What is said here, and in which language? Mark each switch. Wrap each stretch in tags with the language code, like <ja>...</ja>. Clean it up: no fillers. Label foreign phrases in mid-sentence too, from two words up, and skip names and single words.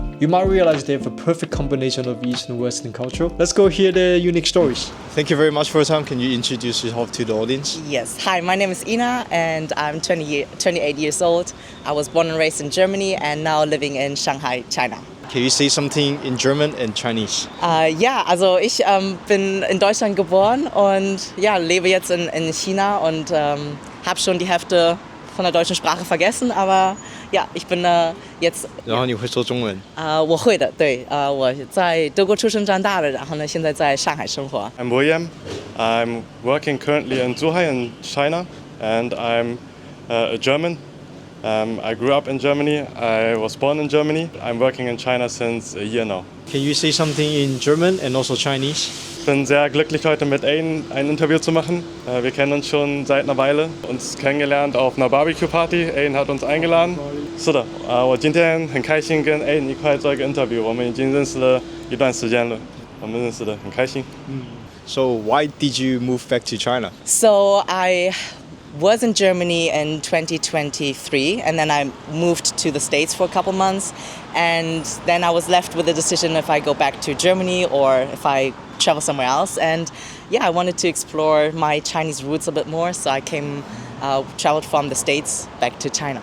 <en>You might realize they have a perfect combination of East and Western culture. Let's go hear their unique stories. Thank you very much for your time. Can you introduce yourself to the audience? yes. Hi, my name is Ina and I'm 28 years old. I was born and raised in Germany and now living in Shanghai, China. Can you say something in German and Chinese?</en> <de>Ja, also ich bin in Deutschland geboren und ja, lebe jetzt in China und habe schon die Hälfte von der deutschen Sprache vergessen, aber ja, ich bin jetzt。</de> <zh>然后你会说中文？我会的，对，我在德国出生长大的，然后呢，现在在上海生活。</zh> <en>I'm William. I'm working currently in Zhuhai in China, and I'm a German. I grew up in Germany. I was born in Germany. I'm working in China since a year now. Can you say something in German and also Chinese?</en> <de>Ich bin sehr glücklich, heute mit Aiden ein Interview zu machen. Wir kennen uns schon seit einer Weile, uns kennengelernt auf einer Barbecue-Party. Aiden hat uns eingeladen.</de> <zh>是的，我今天很开心跟 Aiden 一块做一个 interview。我们已经认识了一段时间了，我们认识的很开心。</zh> <en>So why did you move back to China? So I was in Germany in 2023 and then I moved to the States for a couple months and then I was left with the decision if I go back to Germany or if I travel somewhere else, and yeah, I wanted to explore my Chinese roots a bit more, so I traveled from the States back to China.</en>